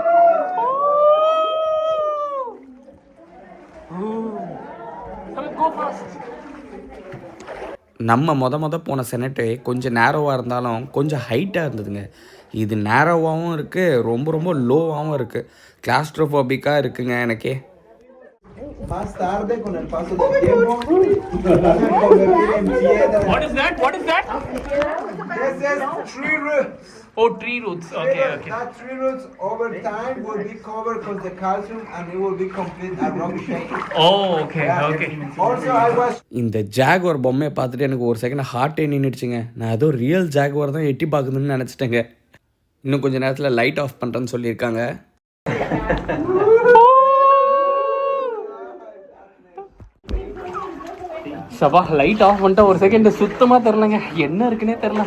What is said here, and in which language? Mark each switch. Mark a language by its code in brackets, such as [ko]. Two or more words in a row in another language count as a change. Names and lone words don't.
[ta] நம்ம மொத போன செனட்டு கொஞ்சம் நேரோவாக இருந்தாலும் கொஞ்சம் ஹைட்டாக இருந்ததுங்க. இது நேரோவாகவும் இருக்குது, ரொம்ப லோவாகவும் இருக்குது. கிளாஸ்ட்ரோஃபோபிக்காக இருக்குங்க எனக்கே. [es] Más tarde, con el paso del tiempo, van a convertir en piedra. [en] What is that? This is tree roots. Oh, tree roots. Okay. That tree roots over time will be covered with the calcium and it will be complete a rock shape. Oh, okay. Also, I was. [ta] இந்த ஜாகுவார் பொம்மையை பார்த்துட்டு எனக்கு ஒரு [en] second heart [ta] நின்றுடுச்சுங்க. நான் ஏதோ [en] real jaguar [ta] தான் எட்டி பார்க்குதுன்னு நினச்சிட்டேங்க. இன்னும் கொஞ்சம் நேரத்தில் [en] light off [ta] பண்ணுறேன்னு சொல்லியிருக்காங்க. சபா [en] light off [ta] பண்ணிட்டா ஒரு செகண்ட் சுத்தமாக தெரிலங்க, என்ன இருக்குன்னே தெரில.